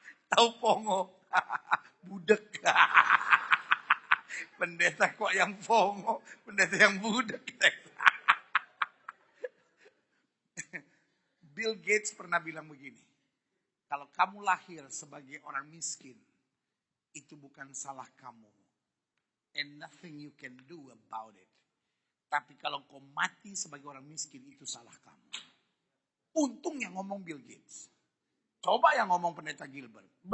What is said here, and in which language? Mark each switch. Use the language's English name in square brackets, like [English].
[Indonesian] Tahu pongo? Budek. Pendeta kok yang pongo, pendeta yang budek. Bill Gates pernah bilang begini. Kalau kamu lahir sebagai orang miskin, itu bukan salah kamu. [English] And nothing you can do about it. [Indonesian] Tapi kalau kau mati sebagai orang miskin, itu salah kamu. Untung yang ngomong Bill Gates. Coba yang ngomong pendeta Gilbert.